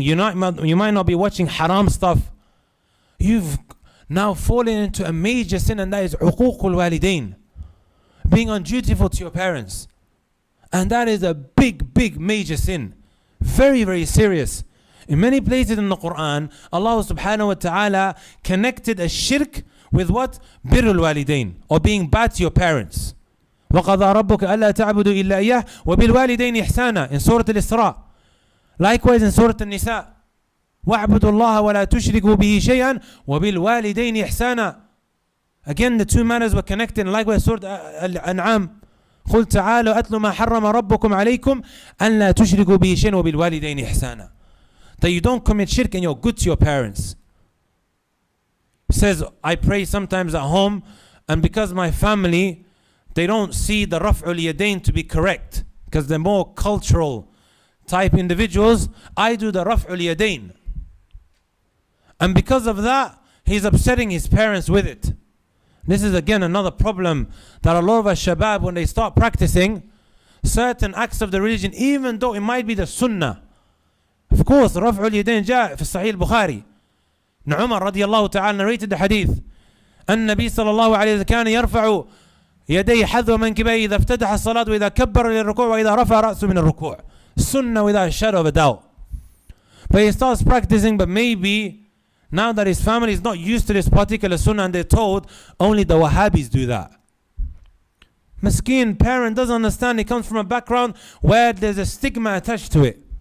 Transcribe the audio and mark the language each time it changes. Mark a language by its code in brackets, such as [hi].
[en] You might not be watching haram stuff. You've now fallen into a major sin, and that is uququl walidain, being undutiful to your parents. And that is a big, big, major sin. Very, very serious. In many places in the Quran, Allah subhanahu wa ta'ala connected a shirk with what? Birrul walidain, or being bad to your parents. [ar] وَقَضَى رَبُّكَ أَلَّا تَعْبُدُوا إِلَّا إِيَّهُ وَبِالْوَالِدَيْنِ إِحْسَانًا [en] in Surah Al-Isra. Likewise in Surah Al-Nisa. [ar] وَاعْبُدُوا اللَّهَ وَلَا تُشْرِكُوا بِهِ شَيْئًا وَبِالْوَالِدَيْنِ إِحْسَانًا. [en] Again, the two matters were connected. Likewise Surah Al-An'am. [ar] قُلْ تَعَالُوا أَتْلُ مَا حَرَّمَ رَبُّكُمْ عَلَيْكُمْ أَلَّا تُشْرِكُوا بِهِ شَيْئًا وَبِالْوَالِدَيْنِ إِحْسَانًا. [en] That you don't commit shirk and you're good to your parents. He says, I pray sometimes at home, and because my family, they don't see the raf'ul yadayn to be correct, because they're more cultural type individuals, I do the raf'ul yadayn. And because of that, he's upsetting his parents with it. This is again another problem that a lot of us shabab, when they start practicing certain acts of the religion, even though it might be the sunnah. Of course, raf'ul yadayn [ar] جاء في [en] Sahih Bukhari. Umar radiyallahu ta'ala narrated the hadith. [ar] النبي صلى الله عليه وسلم كان يرفع يديه حذو منكبيه إذا افتتح الصلاة وإذا كبر للركوع وإذا رفع رأسه من الركوع. [en] Sunnah without a shadow of a doubt. But he starts practicing, but maybe now that his family is not used to this particular sunnah and they're told only the Wahhabis do that. Maskeen parent doesn't understand. He comes from a background where there's a stigma attached to it.